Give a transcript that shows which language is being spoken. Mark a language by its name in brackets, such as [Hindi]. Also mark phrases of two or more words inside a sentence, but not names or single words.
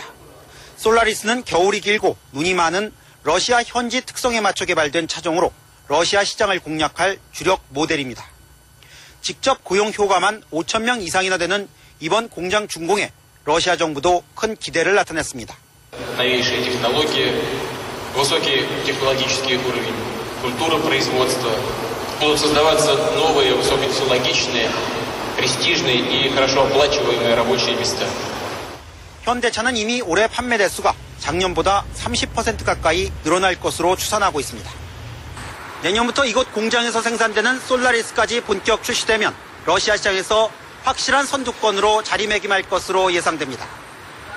[Korean] 솔라리스는 겨울이 길고 눈이 많은 러시아 현지 특성에 맞춰 개발된 차종으로 러시아 시장을 공략할 주력 모델입니다. 직접 고용 효과만 5,000명 이상이나 되는 이번 공장 준공에 러시아 정부도 큰 기대를 나타냈습니다. [Russian] новейшие технологии, высокий технологический уровень, культура производства. Будут создаваться новые высокотехнологичные, престижные и хорошо оплачиваемые рабочие места. [Korean] 현대차는 이미 올해 판매 대수가 작년보다 30% 가까이 늘어날 것으로 추산하고 있습니다. 내년부터 이곳 공장에서 생산되는 솔라리스까지 본격 출시되면 러시아 시장에서 확실한 선두권으로 자리매김할 것으로 예상됩니다.